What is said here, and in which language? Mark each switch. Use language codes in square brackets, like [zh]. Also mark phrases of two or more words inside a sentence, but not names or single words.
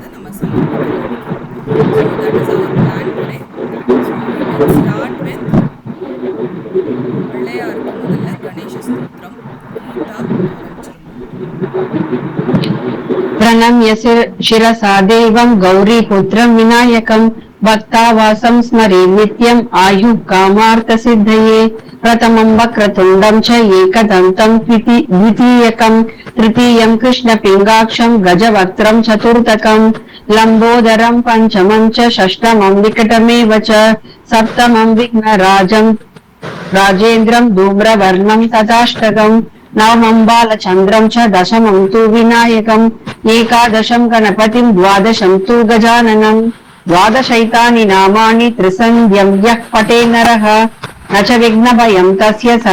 [en] Samapattanadiki. So that is our plan today. So we will start with [ta] பிள்ளையாருக்கு முதல்ல கணேச ஸ்தோத்திரம் கேட்டா ஆரம்பிச்சிருங்க. [sa] प्रणम्य शिरसा देवं गौरीपुत्रं विनायकं भक्तावासं स्मरे नित्यम् आयुः कामार्थसिद्धये प्रथमं वक्रतुण्डं च एकदन्तं द्वितीयकं तृतीयं कृष्णपिङ्गाक्षं गजवक्त्रं चतुर्थकं लम्बोदरं पञ्चमं च षष्ठमं विकटमेव च सप्तमं विघ्नराजं राजेन्द्रं धूम्रवर्णं तथाष्टकम् नवमं बालचन्द्रं च दशमं तु विनायकम् एकादशं गणपतिं द्वादशं तु गजाननं द्वादशैतानि नामानि त्रिसन्ध्यं यः पठे नरः न च विघ्नभयं तस्य